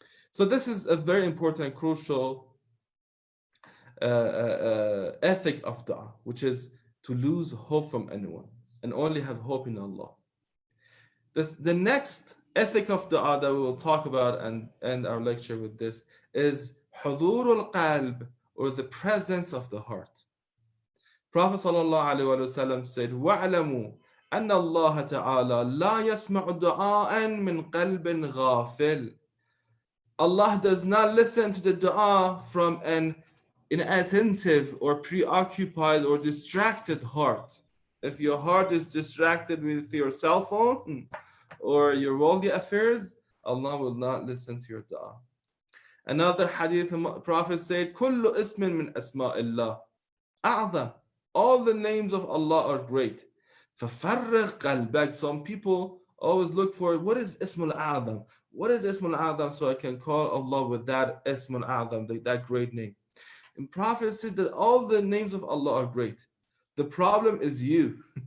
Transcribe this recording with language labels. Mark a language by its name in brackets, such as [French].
[English] So this is a very important, crucial ethic of da'ah, which is to lose hope from anyone and only have hope in Allah. The next ethic of da'ah that we will talk about and end our lecture with this is حضور القلب, or the presence of the heart. Prophet ﷺ said, [Arabic] وَاعْلَمُوا أَنَّ اللَّهَ تَعَالَى لَا يَسْمَعُ دُعَاءً مِّن قَلْبٍ غَافِلٍ. [English] Allah does not listen to the dua from an inattentive or preoccupied or distracted heart. If your heart is distracted with your cell phone or your worldly affairs, Allah will not listen to your dua. Another hadith, the Prophet said, [Arabic] كُلُّ اسم من أسماء الله أعظم. [English] All the names of Allah are great. [Arabic] فَفَرِّغْ قَلْبَكَ. [English] Some people always look for, what is Ismul A'zam? What is Ismul A'zam, so I can call Allah with that Ismul A'zam, that great name? And Prophet said that all the names of Allah are great. The problem is you.